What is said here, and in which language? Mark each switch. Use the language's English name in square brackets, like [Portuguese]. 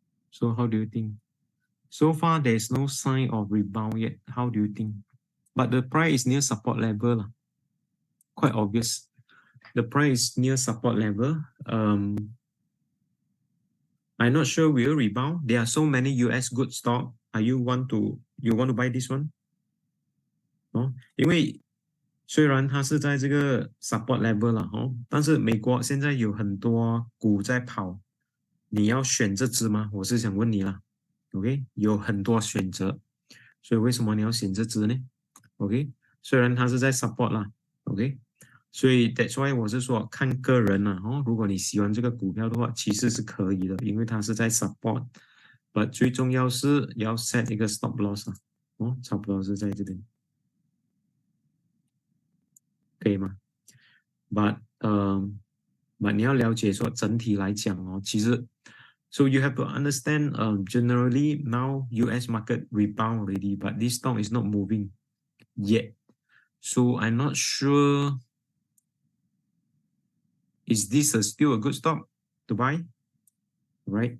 [English] So how do you think? So far, there's no sign of rebound yet. How do you think? But the price is near support level. Quite obvious. The price is near support level. I'm not sure will rebound. There are so many US good stock. You want to buy this one? [Chinese] 因为虽然它是在这个 support level 了但是美国现在有很多股在跑，你要选这只吗？我是想问你啦 ，OK？ 有很多选择，所以为什么你要选这只呢 ？OK？虽然它是在 support 啦 ，OK？ 所以 that's why 我是说看个人啦如果你喜欢这个股票的话，其实是可以的，因为它是在 support。 But 最重要是要 set 一个 stop loss 差不多是在这边。可以吗 [English] ？But [Chinese] 你要了解说整体来讲其实 [English] so you have to understand generally now US market rebound already, but this stock is not moving yet. So I'm not sure is this still a good stock to buy? Right?